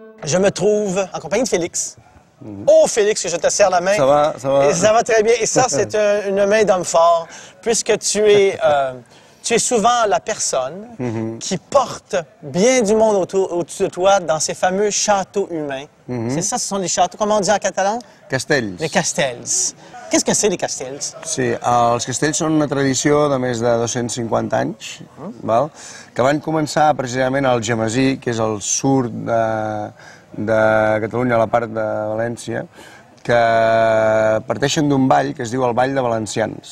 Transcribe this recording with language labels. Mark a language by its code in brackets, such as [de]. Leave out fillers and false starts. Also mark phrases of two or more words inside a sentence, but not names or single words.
[fr] Je me trouve en compagnie de Félix. Oh, Félix, que je te serre la main. Ça va, ça va. Et ça va très bien. Et ça, c'est une main d'homme fort, puisque tu es souvent la personne qui porte bien du monde au-dessus de toi dans ces fameux châteaux humains. C'est ça, ce sont des châteaux, comment on dit en catalan? Castells. Les castells. Qu'est-ce que c'est, les castells? [ca] Sí, els castells són una tradició de més de 250 anys, val? Que van començar precisament al Gemesí, que és el sud de Catalunya, a la part de València, que parteixen d'un ball que es diu el Ball de Valencians.